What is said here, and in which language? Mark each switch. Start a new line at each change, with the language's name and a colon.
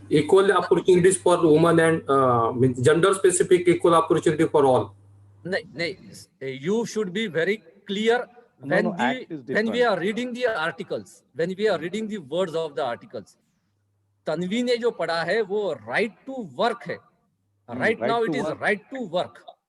English: Equal opportunities for women and gender specific equal opportunity for all. नहीं, you should be very clear when we are reading the articles, when we are reading the words of the articles.
Hindi: Tanvi ने जो पढ़ा है वो right to work है.
English: Right now it is right to work.